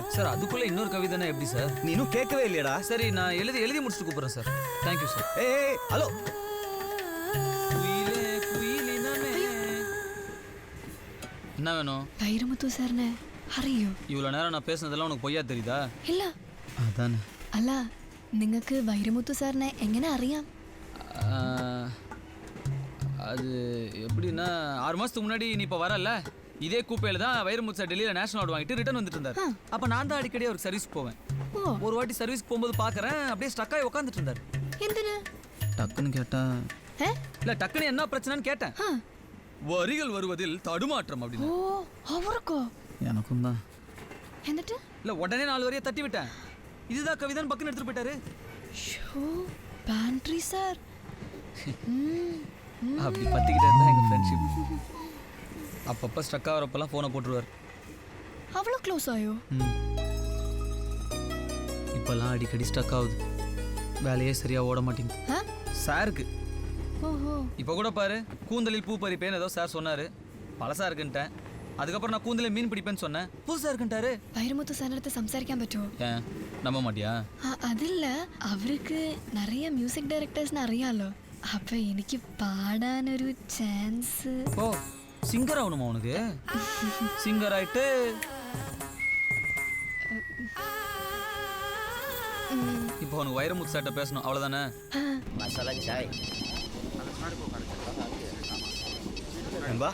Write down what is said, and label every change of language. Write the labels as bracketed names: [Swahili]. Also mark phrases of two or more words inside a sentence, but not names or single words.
[Tamil] சார் அதுக்குள்ள இன்னொரு கவிதைனா எப்படி சார்? நீ இன்னும் கேட்கவே இல்லையடா. சரி நான் எழுதி முடிச்சுட்டு கூப்பிட்றேன் சார். தேங்க்யூ சார். ஏய் ஹலோ. என்ன வேணும்? வைரமுத்து சார்னே അറിയോ? இவ்வளோ நேரம் நான் பேசுனதெல்லாம் உனக்கு பொய்யா தெரியுதா? [Malayalam] ഇല്ല. [Tamil] அதானே. [Malayalam] അല്ല നിങ്ങൾക്ക് വൈരമുത്തു സാറിനെ എങ്ങനെ അറിയാം? [Tamil] அது எப்படின்னா 6 மாதத்துக்கு முன்னாடி நீ இப்போ வரல, இதே கூப்பையில் தான் வைரமுத்து சார் டெல்லியில் நேஷனல் அவார்டு வாங்கிட்டு ரிட்டர்ன் வந்துட்டு இருந்தார். அப்போ நான் தான் அடிக்கடி அவருக்கு சர்வீஸ் போவேன். ஒரு வாட்டி சர்வீஸ் போகும்போது பார்க்குறேன் அப்படியே ஸ்டக்காகி உட்காந்துட்டு இருந்தார். [Malayalam] എന്തിന്? [Tamil] டக்குன்னு கேட்டேன். இல்லை டக்குன்னு என்ன பிரச்சனைன்னு கேட்டேன். வரிகள் வருவதில் தடுமாற்றம் அப்படின்னு. [Malayalam] ഓ അവർക്കോ? [Tamil] எனக்கும் தான். [Malayalam] എന്നിട്ട്? [Tamil] இல்லை உடனே 4 வரியை தட்டி விட்டேன். இதுதான் கவிதான்னு பக்குன்னு எடுத்துட்டு போயிட்டாரு. ஷோ பேண்ட்ரி சார். அப்படி பத்திக்கிட்டே இருந்தா எங்கள் ஃப்ரெண்ட்ஷிப். அப்பப்போ ஸ்ட்ரக் ஆகிறப்பெல்லாம் ஃபோனை போட்டுருவார். அவ்வளோ க்ளோஸ் ஆயோ? இப்போல்லாம் அடிக்கடி ஸ்ட்ரக் ஆகுது. வேலையே சரியாக ஓட மாட்டேங்குது சாருக்கு. ஓஹோ. இப்போ கூட பாரு, கூந்தலில் பூ பறிப்பேன்னு ஏதோ சார் சொன்னார். பழசாக இருக்குன்ட்டேன். அதுக்கப்புறம் நான் கூந்தலில் மீன் பிடிப்பேன்னு சொன்னேன். புதுசாக இருக்குன்ட்டாரு. [Malayalam] വൈരമുത്തു സാറിനടുത്ത് സംസാരിക്കാൻ പറ്റുമോ? [Tamil] ஏன் நம்ப மாட்டியா? [Malayalam] അതില്ല, അവർക്ക് நிறைய മ്യൂസിക് ഡയറക്ടേഴ്സിനെ അറിയാലോ. അപ്പൊ എനിക്ക് പാടാനൊരു ചാൻസ്. [Tamil] ஓ சிங்கர் ஆகணுமா உனக்கு? சிங்கர் ஆயிட்டு இப்போ உனக்கு வைரமுத்து சார்ட்ட பேசணும் அவ்வளோதானே? மசாலா சாய். நண்பா